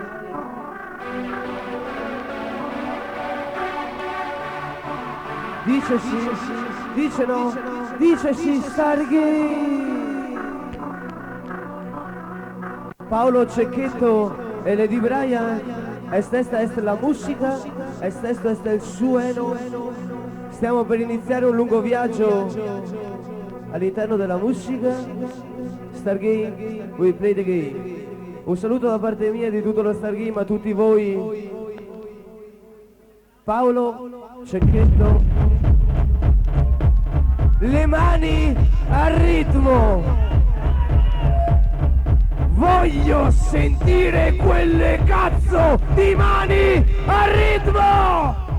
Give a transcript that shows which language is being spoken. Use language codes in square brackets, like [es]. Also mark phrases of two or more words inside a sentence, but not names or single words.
[it] Dice sì, dice no, dice sì, Stargate. Paolo Cecchetto e Lady Brian. [es] Esta es la musica, esto es el suono. [it] Stiamo per iniziare un lungo viaggio all'interno della musica. [en] Stargate, we play the game. [it] Un saluto da parte mia e di tutto lo Stargame a tutti voi. Paolo Cecchetto. Le mani al ritmo. Voglio sentire quelle cazzo di mani al ritmo!